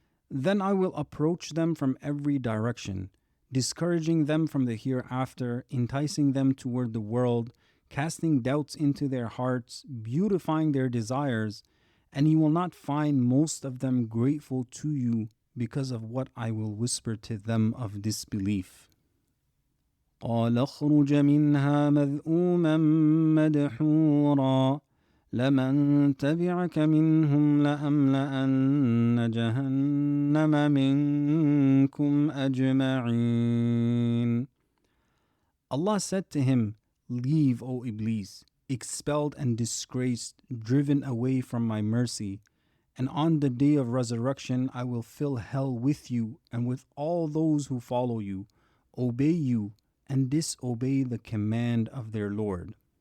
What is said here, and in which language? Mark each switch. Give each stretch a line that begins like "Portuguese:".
English: Then I will approach them from every direction, discouraging them from the hereafter, enticing them toward the world, casting doubts into their hearts, beautifying their desires, and you will not find most of them grateful to you because of what I will whisper to them of disbelief.
Arabic: قال اخرج منها مذءوما مدحورا لمن تبعك منهم لأملأن جهنم منكم أجمعين.
English: Allah said to him, "Leave, O Iblis, expelled and disgraced, driven away from my mercy. And on the day of resurrection, I will fill hell with you and with all those who follow you, obey you, and disobey the command of their Lord."